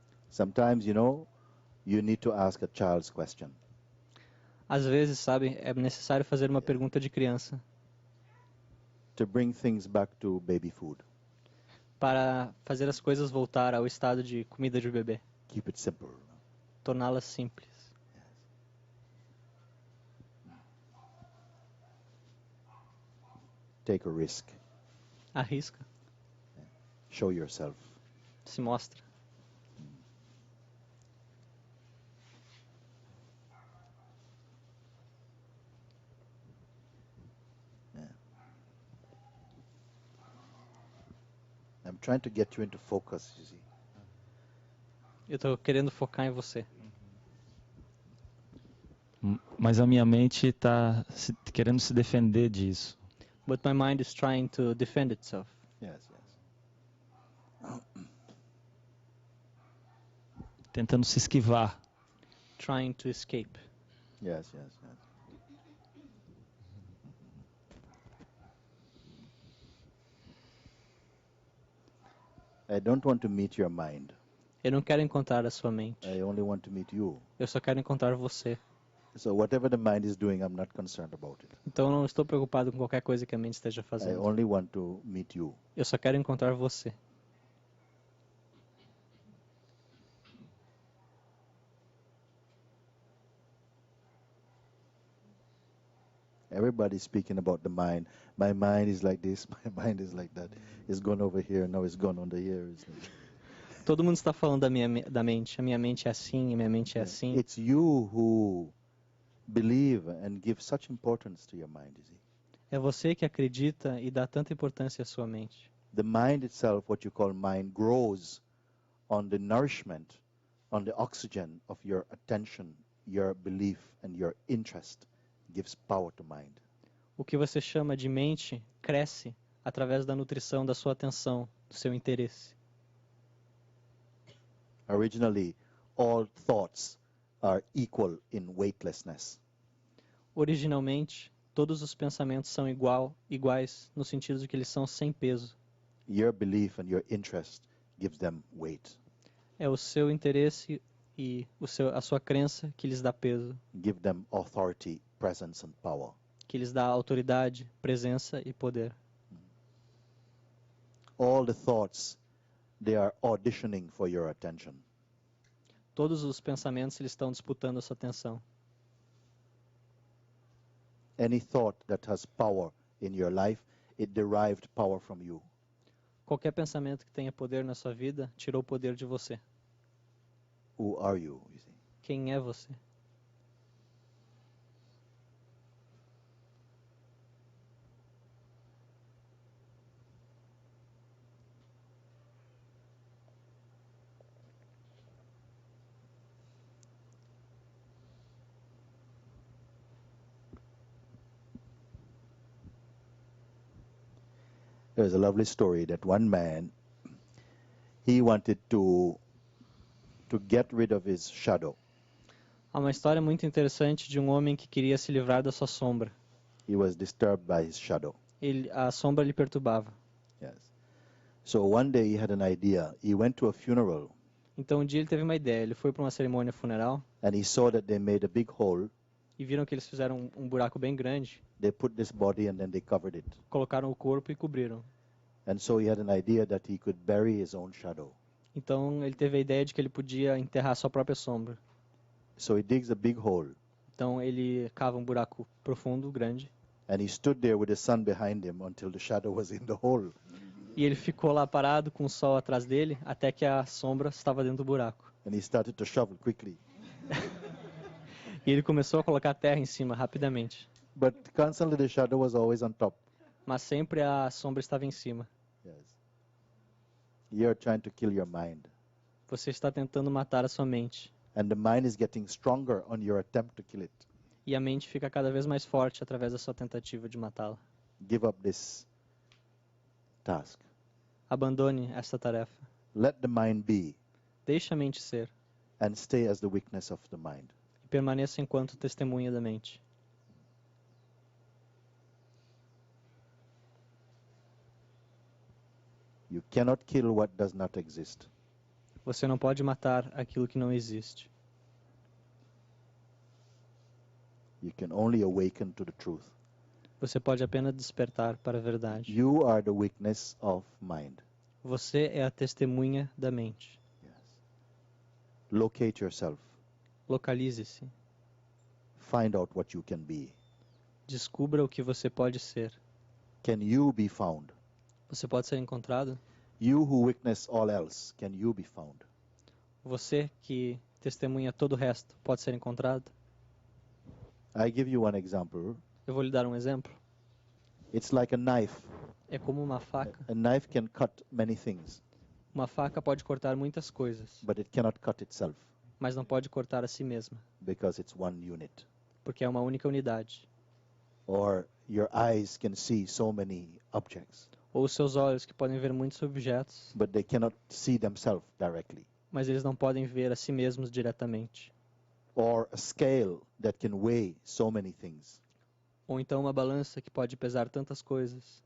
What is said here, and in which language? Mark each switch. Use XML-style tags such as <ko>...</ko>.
<en>Sometimes, you need to ask a child's question.</en> <pt>Às vezes, sabe, é necessário fazer uma pergunta de criança</pt> <en>To bring things back to baby food.</en> <pt>para fazer as coisas voltar ao estado de comida de bebê.</pt> <en>Keep it simple.</en> <pt>Torná-las simples.</pt> <en>Take a risk.</en> <pt>Arrisca.</pt> <en>Show yourself.</en> <pt>Se mostra.</pt> <en>I'm trying to get you into focus, you see.</en> <pt>Eu estou querendo focar em você. Mas a minha mente está querendo se defender disso.</pt> <en>But my mind is trying to defend itself. Yes.</en> <pt>Tentando se esquivar.</pt> <en>Trying to escape. Yes. I don't want to meet your mind.</en> <pt>Eu não quero encontrar a sua mente.</pt> <en>I only want to meet you.</en> <pt>Eu só quero encontrar você.</pt> <en>So whatever the mind is doing, I'm not concerned about it.</en> <pt>Então eu não estou preocupado com qualquer coisa que a mente esteja</pt> <en>I</en> <pt>fazendo.</pt> <en>only want to meet you.</en> <pt>Eu só quero encontrar você.</pt> <en>Everybody's speaking about the mind. My mind is like this, my mind is like that. It's gone over here, now it's gone under here. It's like,</en> <pt>Todo mundo está falando da mente. A minha mente é assim, a minha mente é assim.</pt> <en>it's you who believe and give such importance to your mind, you see.</en> <pt>É você que acredita e dá tanta importância à sua mente.</pt> <en>The mind itself, what you call mind, grows on the nourishment, on the oxygen of your attention, your belief, and your interest. Gives power to mind.</en> <pt>O que você chama de mente cresce através da nutrição da sua atenção, do seu interesse.</pt> <en>Originally, all thoughts are equal in weightlessness.</en> <pt>Originalmente, todos os pensamentos são iguais no sentido de que eles são sem peso.</pt> <en>Your belief and your interest gives them weight.</en> <pt>É o seu interesse e a sua crença que lhes dá peso,</pt> <en>Give them authority, presence, and power.</en> <pt>que lhes dá autoridade, presença e poder.</pt> <en>All the thoughts, they are auditioning for your attention.</en> <pt>Todos os pensamentos eles estão disputando a sua atenção.</pt> <en>Any thought that has power in your life, it derived power from you.</en> <pt>Qualquer pensamento que tenha poder na sua vida tirou poder de você.</pt> <en>Who are you see?</en> <pt>Quem é você?</pt> <en>There's a lovely story that one man, he wanted to get rid of his shadow.</en> <pt>Há uma história muito interessante de um homem que queria se livrar da sua sombra.</pt> <en>He was disturbed by his shadow.</en> <pt>A sombra lhe perturbava.</pt> <en>Yes. So one day he had an idea. He went to a funeral</en> <pt>Então um dia ele teve uma ideia. Ele foi para uma cerimônia funeral</pt> <en>and he saw that they made a big hole.</en> <pt>e viram que eles fizeram um buraco bem grande,</pt> <en>They put this body and then they covered it.</en> <pt>colocaram o corpo e cobriram.</pt> <en>And so he had an idea that he could bury his own shadow.</en> <pt>Então ele teve a ideia de que ele podia enterrar sua própria sombra.</pt> <en>So he digs a big hole</en> <pt>Então ele cava um buraco profundo, grande,</pt> <en>and he stood there with the sun behind him until the shadow was in the hole.</en> <pt>e ele ficou lá parado com o sol atrás dele até que a sombra estava dentro do buraco.</pt> <en>And he started to shovel quickly.</en> <pt>E ele começou a colocar terra em cima rapidamente,</pt> <en>But constantly the shadow was always on top.</en> <pt>mas sempre a sombra estava em cima.</pt> <en>Yes. You're trying to kill your mind.</en> <pt>Você está tentando matar a sua mente,</pt> <en>And the mind is getting stronger on your attempt to kill it.</en> <pt>e a mente fica cada vez mais forte através da sua tentativa de matá-la.</pt> <en>Give up this task.</en> <pt>Abandone esta tarefa.</pt> <en>Let the mind be</en> <pt>Deixe a mente ser</pt> <en>and stay as the witness of the mind.</en> <pt>e permaneça enquanto testemunha da mente.</pt> <en>You cannot kill what does not exist.</en> <pt>Você não pode matar aquilo que não existe.</pt> <en>You can only awaken to the truth.</en> <pt>Você pode apenas despertar para a verdade.</pt> <en>You are the witness of mind.</en> <pt>Você é a testemunha da mente.</pt> <en>Yes. Locate yourself.</en> <pt>Localize-se.</pt> <en>Find out what you can be.</en> <pt>Descubra o que você pode ser.</pt> <en>Can you be found?</en> <pt>Você pode ser encontrado?</pt> <en>You who witness all else, can you be found?</en> <pt>Você que testemunha todo o resto pode ser encontrado?</pt> <en>I give you one example.</en> <pt>Eu vou lhe dar um exemplo.</pt> <en>It's like a knife.</en> <pt>É como uma faca.</pt> <en>A knife can cut many things,</en> <pt>Uma faca pode cortar muitas coisas,</pt> <en>but it cannot cut itself</en> <pt>mas não pode cortar a si mesma,</pt> <en>because it's one unit.</en> <pt>porque é uma única unidade.</pt> <en>Or your eyes can see so many objects,</en> <pt>Ou os seus olhos que podem ver muitos objetos,</pt> <en>but they cannot see themselves directly.</en> <pt>mas eles não podem ver a si mesmos diretamente.</pt> <en>Or a scale that can weigh so many things,</en> <pt>Ou então uma balança que pode pesar tantas coisas,</pt>